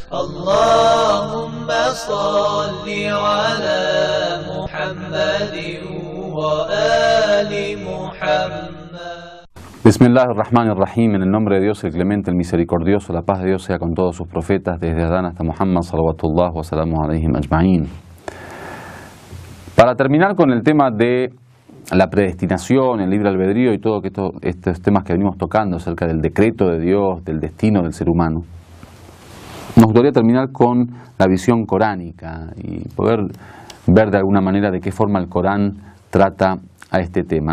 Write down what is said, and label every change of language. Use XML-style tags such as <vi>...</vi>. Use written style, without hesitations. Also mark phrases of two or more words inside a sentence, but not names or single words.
<ar>اللهم صل على محمد وآل محمد. بسم الله الرحمن الرحيم,</ar> <es>en el nombre de Dios, el clemente, el misericordioso, la paz de Dios sea con todos sus profetas, desde Adán hasta Muhammad,</es> <ar>صلوات الله وسلامه عليهم أجمعين.</ar> <es>Para terminar con el tema de la predestinación, el libre albedrío y todos estos temas que venimos tocando acerca del decreto de Dios, del destino del ser humano, nos gustaría terminar con la visión coránica y poder ver de alguna manera de qué forma el Corán trata a este tema.</es>